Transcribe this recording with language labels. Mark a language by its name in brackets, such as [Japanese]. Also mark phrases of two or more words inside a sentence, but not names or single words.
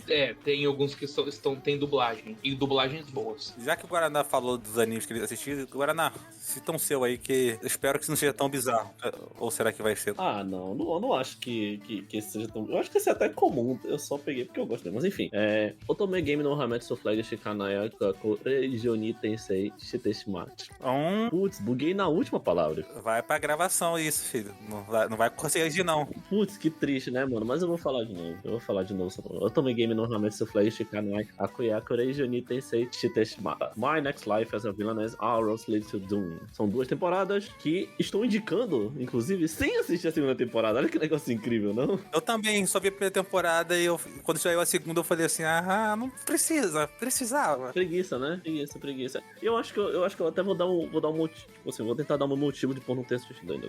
[Portuguese] Tem alguns que tem dublagem. E dublagens boas. Já que o Guaraná falou dos animes que ele assistiu, Guaraná, cita um seu aí que eu espero que não seja tão bizarro. Ou será que vai ser? Ah, não acho que esse seja tão... Eu acho que esse é até comum, eu só peguei porque eu gosto dele. Mas enfim, Otome Game no Hametsu Flag Shikanaya Koreijoni Tensei Shiteshimachi. Putz, buguei na última palavra. Vai pra gravação isso, filho. Não vai conseguir não. Putz, que triste, né, mano? Mas eu vou falar de novo. Otome Game no Hametsu Flag Shikanaya Koreijoni Tensei Shiteshimachi. My Next Life as a Villainess Arrows Lead to Doom. São 2 temporadas que estou indicando, inclusive, sem assistir a segunda temporada. Olha que negócio incrível, não? Eu também só vi a primeira temporada e quando saiu a segunda eu falei assim, não precisava. Preguiça, né? Preguiça. Eu acho que eu até vou dar um motivo, tipo assim, vou tentar dar um motivo de por não ter assistido ainda.